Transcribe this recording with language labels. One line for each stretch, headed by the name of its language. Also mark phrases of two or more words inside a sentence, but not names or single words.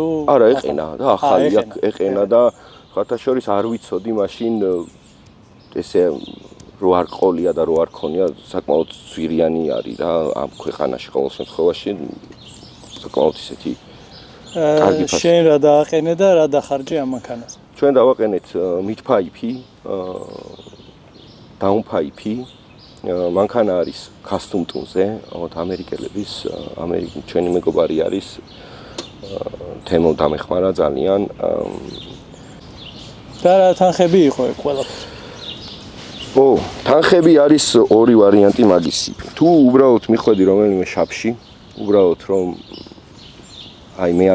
Georgian: არა ეყენა და ახალი ეყენა და ხათა შორის არ ვიცოდი მაშინ ესე რო არ ყოლია და რო არ ქონია საკმაოდ ძვირიანი არის რა ამ ქვეყანაში ყოველ შემთხვევაში საკმაოდ ისეთი კარგი ფასი შენ რა დააყენე და რა დახარჯე ამ მანქანას ჩვენ დავაყენეთ
English: mid-pipe down-pipe
Georgian: მანქანა არის
English: custom tune-
Georgian: ზე ალბათ ამერიკელების ჩვენი მეგობარი არის თემო დამეხმარა ძალიან და რა თანხები იყო ეგ ყველაფერი თანხები არის ორი ვარიანტი მაგისი თუ უბრალოდ მიხვედი რომელიმე შაფში უბრალოდ რომ აი მე